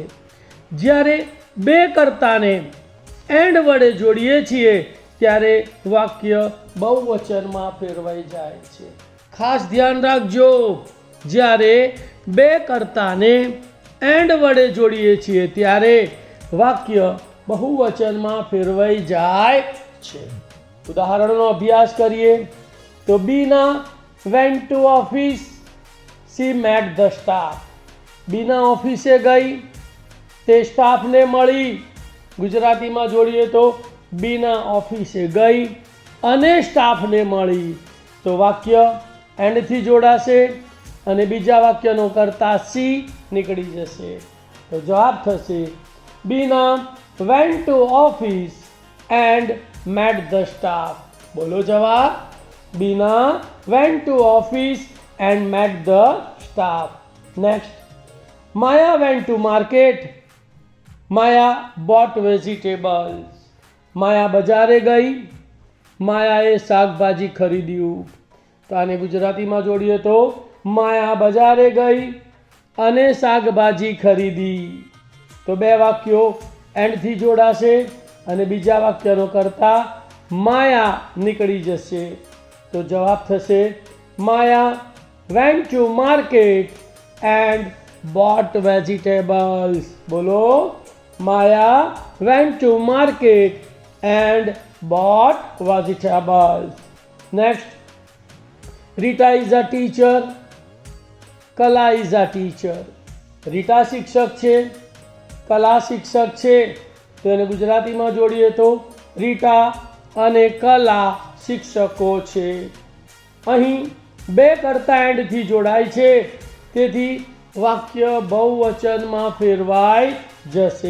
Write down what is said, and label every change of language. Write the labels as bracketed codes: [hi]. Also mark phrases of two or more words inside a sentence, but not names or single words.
[gu] જ્યારે બે કર્તાને એન્ડ વડે જોડીએ છીએ ત્યારે વાક્ય બહુવચનમાં ફેરવાઈ જાય છે. ખાસ ધ્યાન રાખજો, જ્યારે બે કર્તાને એન્ડ વડે જોડીએ છીએ ત્યારે વાક્ય બહુવચનમાં ફેરવાઈ જાય છે. ઉદાહરણનો અભ્યાસ કરીએ તો [en] બીના went to office, she met the staff. [gu] બીના ઓફિસે ગઈ, તે સ્ટાફને મળી. ગુજરાતીમાં જોડીએ તો બીના ઓફિસે ગઈ અને સ્ટાફને મળી. તો વાક્ય એન્ડથી જોડાશે અને બીજા વાક્યનો કરતા સી નીકળી જશે. તો જવાબ થશે [en] બીના went to office and met the staff. [gu] બોલો જવાબ, [en] બીના went to office and met the staff. Next, Maya went to market. Maya bought vegetables. [gu] માયા બજારે ગઈ, માયાએ શાકભાજી ખરીદ્યું. તો આને ગુજરાતીમાં જોડીએ તો માયા બજારે ગઈ અને શાકભાજી ખરીદી. તો બે વાક્યો એન્ડથી જોડાશે અને બીજા વાક્યનો કરતા માયા નીકળી જશે. તો જવાબ થશે [en] માયા went to market and bought vegetables. બોલો, માયા went to market and bought vegetables. Next, Rita is a teacher. Kala is a teacher. [gu] રીટા શિક્ષક છે, કલા શિક્ષક છે. તો એને ગુજરાતીમાં જોડીએ તો રીટા અને કલા શિક્ષકો છે. અહીં બે કરતા એન્ડથી જોડાય છે, તેથી વાક્ય બહુવચનમાં ફેરવાઈ જશે.